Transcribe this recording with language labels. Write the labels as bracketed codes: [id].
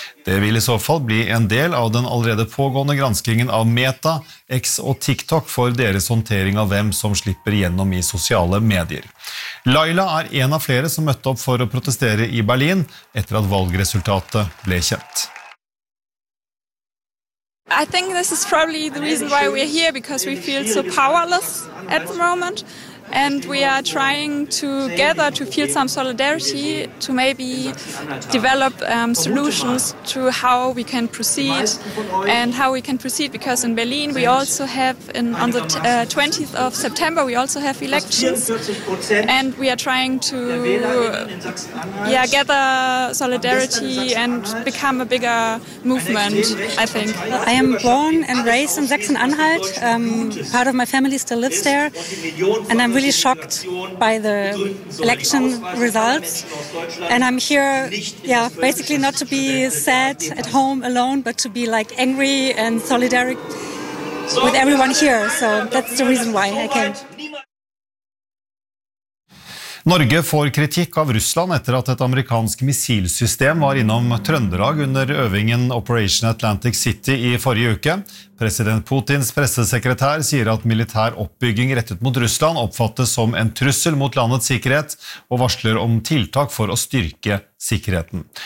[no] Det vil i så fall bli en del av den allerede pågående granskingen av Meta, X og TikTok for deres håndtering av hvem som slipper gjennom i sosiale medier. Laila er en av flere som møtte opp for å protestere i Berlin etter at valgresultatet ble kjent. [en] I think this is probably the reason why we're here, because we feel so powerless at the moment, and we are trying together to feel some solidarity, to maybe develop solutions to how we can proceed, and how we can proceed, because in Berlin we also have, on the 20th of September, we also have elections, and we are trying to gather solidarity and become a bigger movement, I think. I am born and raised in Sachsen-Anhalt, part of my family still lives there, and I'm really shocked by the election results, and I'm here basically not to be sad at home alone, but to be like angry and solidaric with everyone here, so that's the reason why I came. [no] Norge får kritikk av Russland etter at et amerikansk missilsystem var innom Trøndelag under øvingen Operation Atlantic City i forrige uke. President Putins pressesekretær sier at militær oppbygging rettet mot Russland oppfattes som en trussel mot landets sikkerhet, og varsler om tiltak for å styrke sikkerheten.